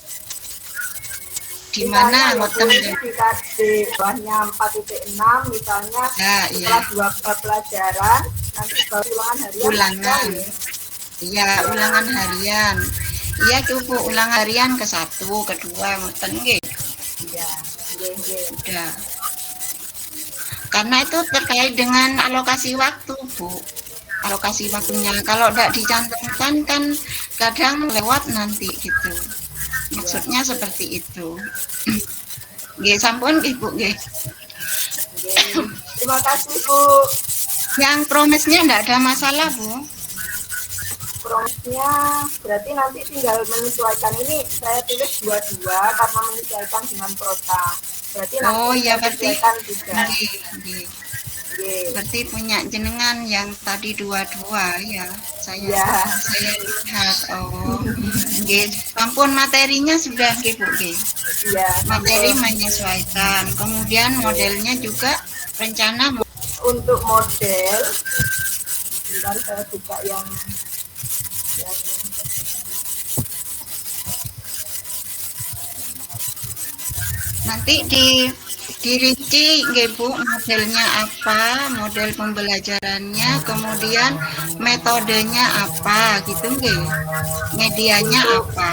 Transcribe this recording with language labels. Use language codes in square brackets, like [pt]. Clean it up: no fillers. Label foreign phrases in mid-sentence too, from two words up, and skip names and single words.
[id] di mana ngoten di bawahnya 4.6 misalnya setelah 2 pelajaran nanti baru ulangan harian. Ulangan. Iya, ulangan harian. Iya tuh Bu, ulangan harian ke-1, ke-2 [jv] ngoten nggih. [id] Iya, nggih. Udah. Karena itu terkait dengan alokasi waktu, Bu. Alokasi waktunya. Kalau tidak dicantumkan kan kadang lewat nanti gitu. Maksudnya seperti itu. [jv] Nggih, sampun Ibu nggih. [id] Terima kasih Bu. Yang promesnya tidak ada masalah Bu. Promesnya berarti nanti tinggal menyesuaikan, ini saya tulis 22 karena menyesuaikan dengan prota. Berarti nanti ya berarti juga. Berarti punya jenengan yang tadi 22 ya. Saya lihat. Oh. [jv] Nggih, ampun [id] materinya sudah nggih Bu nggih. Iya, materi menyesuaikan. Kemudian modelnya juga rencana untuk model. Bentar saya buka yang nanti dirinci nggih Bu, modelnya apa, model pembelajarannya, kemudian metodenya apa gitu nggih, medianya apa.